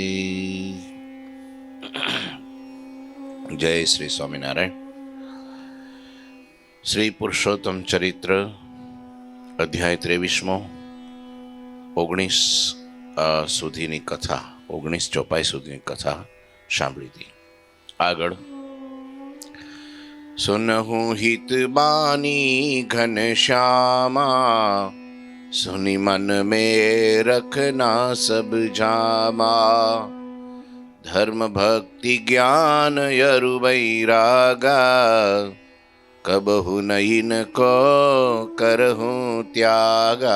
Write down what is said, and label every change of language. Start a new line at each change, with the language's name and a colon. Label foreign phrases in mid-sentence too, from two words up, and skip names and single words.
Hindi: जय श्री स्वामिनारायण।
Gujarati: श्री पुरुषोत्तम चरित्र अध्याय 23 19 સુધીની કથા 19 ચોપાઈ સુધીની કથા સાંભળી હતી।
Hindi: આગળ सुनहु हित बानी घनश्यामा, सुनि मन में रखना सब जामा। धर्म भक्ति ज्ञान यरु वैरागा, कबहु नयन को करहूँ त्यागा।